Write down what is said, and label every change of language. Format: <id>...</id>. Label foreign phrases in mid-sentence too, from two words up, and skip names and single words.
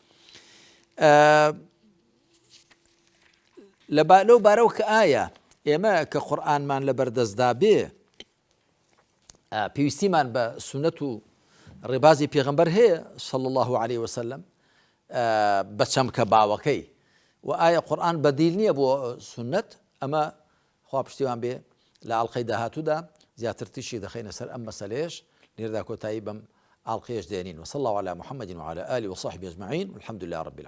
<ckb>لەو بارەوە کە ئایا ئێمە کە قورئانمان لە بەردەستدا بێ پێویستیمان بە سونەت و ڕێبازی پێغەمبەر هەیە</ckb> <ar>صلى الله عليه وسلم</ar> <ckb>بە چەمکە باوەکەی و ئایا قورئان بەدیل نییە بۆ سونەت؟ ئەمە خوا پشتیوان بێ لە ئاڵلقەی داهاتوودا زیاتر تیشی دەخەینە سەر ئەم مەسەلەیەش لێرەدا کۆتایی بەم ئاڵلقەیەش دێنین.</ckb> <ar>وصلى الله على محمد وعلى آله وصحبه أجمعين والحمد لله رب العالمين.</ar>